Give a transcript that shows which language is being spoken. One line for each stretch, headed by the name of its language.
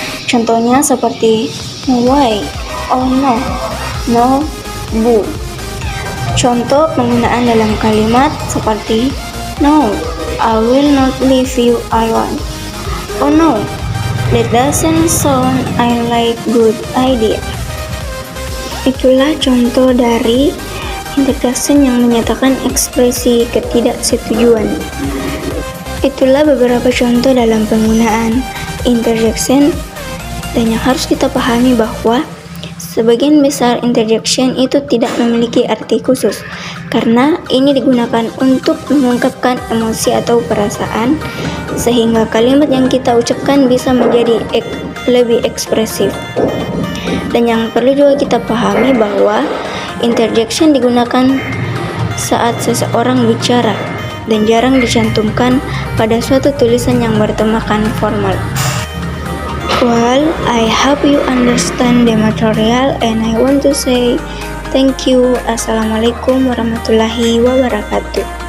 Indonesian: Contohnya seperti no way, oh no, no, boo. Contoh penggunaan dalam kalimat seperti
English: no, I will not leave you alone. Oh no, that doesn't sound like good idea.
Indonesian: Itulah contoh dari interjection yang menyatakan ekspresi ketidaksetujuan. Itulah beberapa contoh dalam penggunaan interjection, dan yang harus kita pahami bahwa sebagian besar interjection itu tidak memiliki arti khusus, karena ini digunakan untuk mengungkapkan emosi atau perasaan, sehingga kalimat yang kita ucapkan bisa menjadi lebih ekspresif. Dan yang perlu juga kita pahami bahwa interjection digunakan saat seseorang bicara, dan jarang dicantumkan pada suatu tulisan yang bertemakan formal.
English: Well, I hope you understand the material and I want to say thank you.
Arabic: Assalamualaikum warahmatullahi wabarakatuh.